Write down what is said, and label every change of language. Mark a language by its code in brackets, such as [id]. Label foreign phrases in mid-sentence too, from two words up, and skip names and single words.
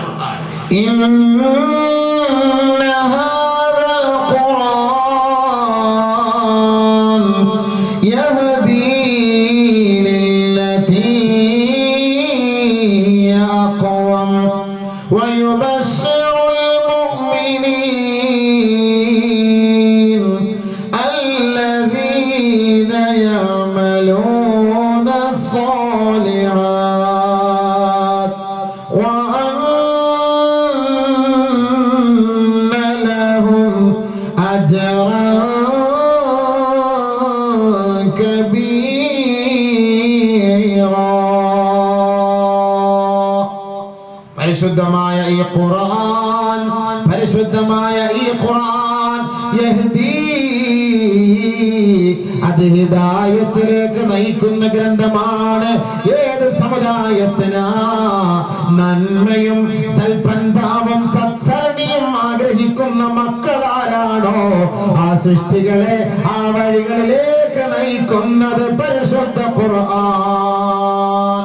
[ar] إن هذا القرآن يهدي للتي هي أقوم ويبشر المؤمنين الذين يعملون الصالحات وأن لهم أجرا كبيرا. [ml] പരിശുദ്ധമായ ഈ ഖുർആൻ, പരിശുദ്ധമായ ഈ ഖുർആൻ യഹ്ദീ, അത് ഹിദായത്തിലേക്ക് നയിക്കുന്ന ഗ്രന്ഥമാണ്. ഏത് സമുദായത്തിനാ നന്മയും സൽപന്ഥാവും സത്സരണിയും ആഗ്രഹിക്കുന്ന മക്കളാരാണോ ആ സൃഷ്ടികളെ ആ വഴികളിലേക്ക് നയിക്കുന്നത് പരിശുദ്ധ ഖുർആൻ.